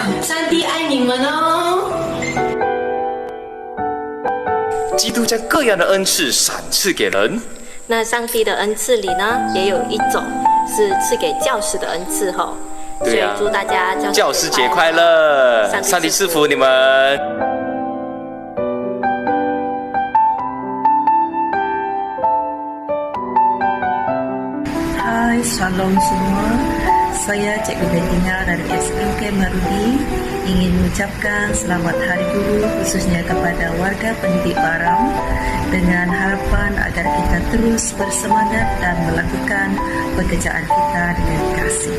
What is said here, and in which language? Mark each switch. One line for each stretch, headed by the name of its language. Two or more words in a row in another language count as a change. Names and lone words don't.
Chinese: 上帝爱你们哦！基督将各样的恩赐赏赐给人。那上帝的恩赐里呢，也有一种是赐给教师的恩赐吼。对啊，所以祝大家教师节快乐！上帝赐福你们。
Malay: Hai, shalom semua. Saya Cikgu Bettina dari SMK Marudi ingin mengucapkan selamat Hari Guru khususnya kepada warga pendidik Baram dengan harapan agar kita terus bersemangat dan melakukan pekerjaan kita dengan kasih.